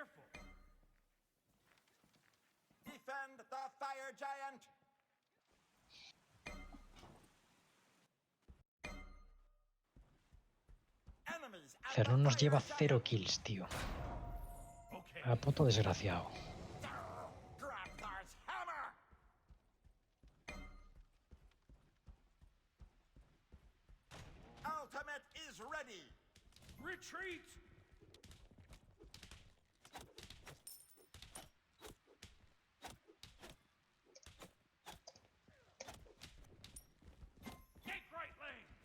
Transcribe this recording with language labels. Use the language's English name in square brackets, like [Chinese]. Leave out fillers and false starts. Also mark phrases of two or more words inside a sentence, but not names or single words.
[English] Defend the fire giant. Enemies at the Cernun nos fire [Spanish] lleva [English] giant. 0 kills, [Spanish] tío. [English] Okay. [Spanish] A puto desgraciado. [English] Grabthar's hammer. Ultimate is ready. Retreat! Take right lane!